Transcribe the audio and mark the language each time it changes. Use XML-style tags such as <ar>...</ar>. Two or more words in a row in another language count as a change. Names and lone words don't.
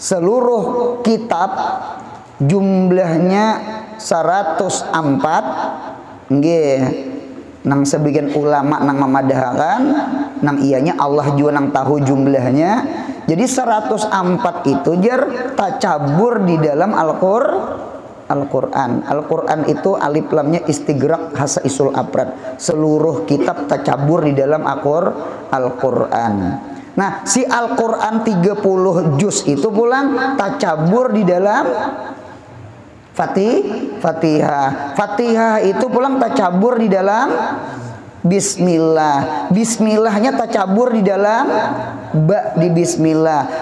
<id>seluruh kitab jumlahnya 104 nggih.</id> <bjn>Nang sebagian ulama nang memadahakan nang ianya Allah juga nang tahu jumlahnya. Jadi 104 itu jar tacabur di dalam Al-Qur'an. Al-Qur'an itu alif lamnya</bjn> <ar>استغراق خصائص الأفراد.</ar> <bjn>Seluruh kitab tacabur di dalam Al-Qur'an. Nah, si Al-Qur'an 30 juz itu pulang tacabur di dalam Fatihah. Fatihah itu pulang tacabur di dalam Bismillah. Bismillahnya tacabur di dalam ba di Bismillah.</bjn>